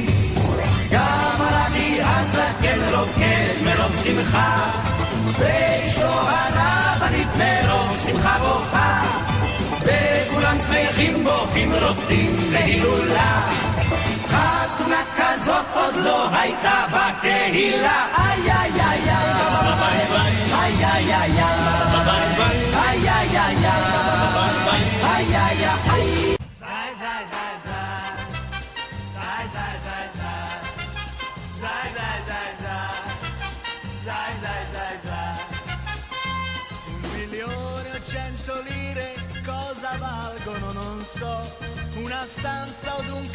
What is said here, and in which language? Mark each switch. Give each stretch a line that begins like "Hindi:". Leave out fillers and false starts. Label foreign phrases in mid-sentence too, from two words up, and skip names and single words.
Hebrew: גם הרבי הזקן רוקד מרוב שמחה, ואשתו הרבנית מרוב שמחה בוכה, וכולם שמחים בוכים רוקדים להילולה. חתונה כזאת עוד לא הייתה בקהילה. איי איי איי איי איי איי איי איי איי איי איי.
Italian: Lire cosa valgono non so, una stanza od un